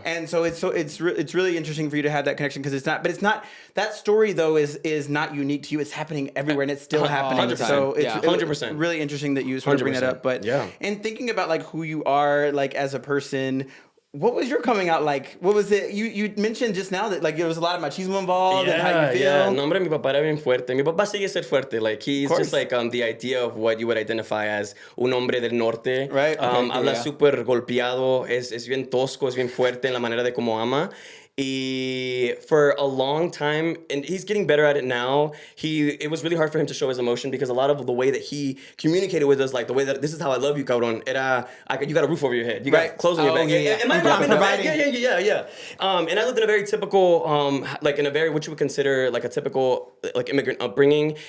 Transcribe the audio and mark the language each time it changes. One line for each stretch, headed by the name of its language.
English: And so it's really interesting for you to have that connection because it's not that story though is not unique to you. It's happening everywhere, and it's still happening. 100%. So it's Yeah. 100%. really interesting that you sort of bring that 100%. up. But Yeah. and thinking about like who you are like as a person. What was your coming out like? What was it? You mentioned just now that like there was a lot of machismo involved and how you feel.
Spanish: Yeah, no, hombre, mi papá era bien fuerte. Mi papá sigue ser fuerte.
English: Like, he's just like the idea of what you would identify as
Spanish: un hombre del norte.
English: Right.
Spanish: Habla súper golpeado, es bien tosco, es bien fuerte en la manera de como ama.
English: Y for a long time, and he's getting better at it now, it was really hard for him to show his emotion because a lot of the way that he communicated with us, like the way that this is how I love you, cabrón, you got a roof over your head, you got clothes on your back. Am I wrong? Yeah. And I lived in a very typical, like in a very, what you would consider like a typical like immigrant upbringing.